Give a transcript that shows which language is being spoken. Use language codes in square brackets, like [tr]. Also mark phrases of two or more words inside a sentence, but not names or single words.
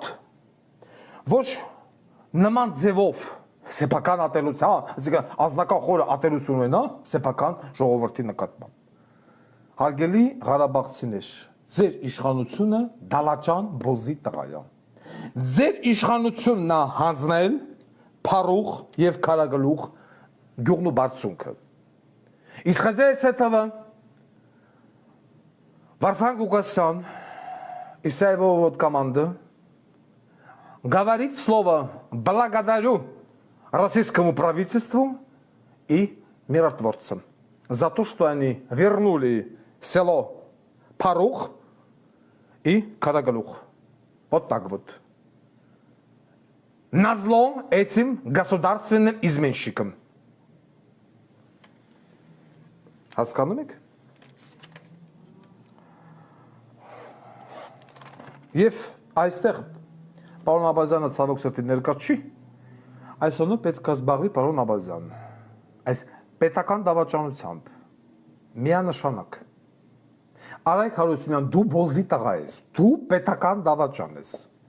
[hy] ոչ նման ձևով սեփական ատելության, ազնական խորը ատելություն ունենա սեփական ժողովրդի նկատմամբ։ Հարգելի Ղարաբաղցիներ, ձեր իշխանությունը դալաճան բոզի տղա է։ Ձեր իշխանությունն է հանձնել փառուղ եւ քարագլուխ գյուղն ու բարձունքը։ Իսկ ձեր հետևը [ru] Варфан Гугасян, Исаева вот команда, говорит слово «благодарю» российскому правительству и миротворцам за то, что они вернули село Парух и Карагалух. Вот так вот. Назло этим государственным изменщикам. [hy] Հասկանում եք? Եվ այստեղ պարոն Աբազյանը ցավոք սրտի ներկա չի, այսօր պետք է զբաղվի պարոն Աբազյան, այս պետական դավաճանությամբ, միանշանակ, Արայք Հարությունյան, դու բոզի տղա ես, դու պետական դավաճան ես։